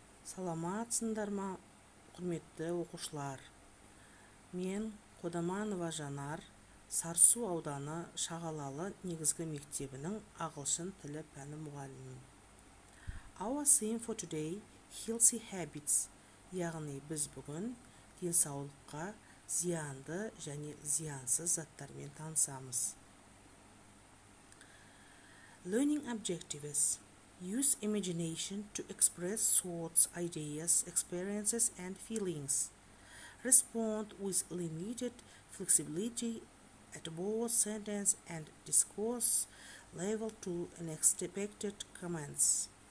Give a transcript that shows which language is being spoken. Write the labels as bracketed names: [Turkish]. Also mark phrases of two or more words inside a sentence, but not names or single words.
[Kazakh] Саламатсыңдар ма, құрметті оқушылар? Мен Қодаманова Жанар, Сарысу ауданы Шағалалы негізгі мектебінің ағылшын тілі пәні мұғалімімін. [English] Our theme for today, healthy habits, [Kazakh] яғни біз бүгін денсаулыққа зиянды және зиянсыз заттармен танысамыз. [English] Learning objectives. Use imagination to express thoughts, ideas, experiences, and feelings. Respond with limited flexibility at both sentence and discourse level to unexpected comments.